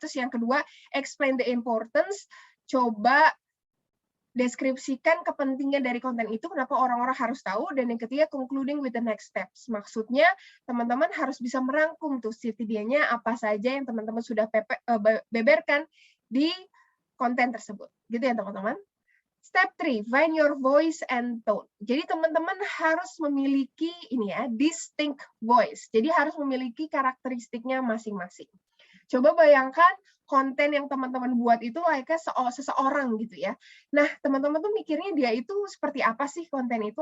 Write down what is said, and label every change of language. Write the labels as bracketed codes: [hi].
[id] Terus yang kedua, [en] explain the importance. [id] Coba deskripsikan kepentingan dari konten itu, kenapa orang-orang harus tahu, dan yang ketiga, [en] concluding with the next steps. [id] Maksudnya, teman-teman harus bisa merangkum tuh setidaknya apa saja yang teman-teman sudah beberkan di konten tersebut. Gitu ya, teman-teman. [en] Step 3, find your voice and tone. [id] Jadi, teman-teman harus memiliki ini ya, [en] distinct voice. [id] Jadi, harus memiliki karakteristiknya masing-masing. Coba bayangkan konten yang teman-teman buat itu like-nya seseorang gitu ya. Nah, teman-teman tuh mikirnya dia itu seperti apa sih konten itu?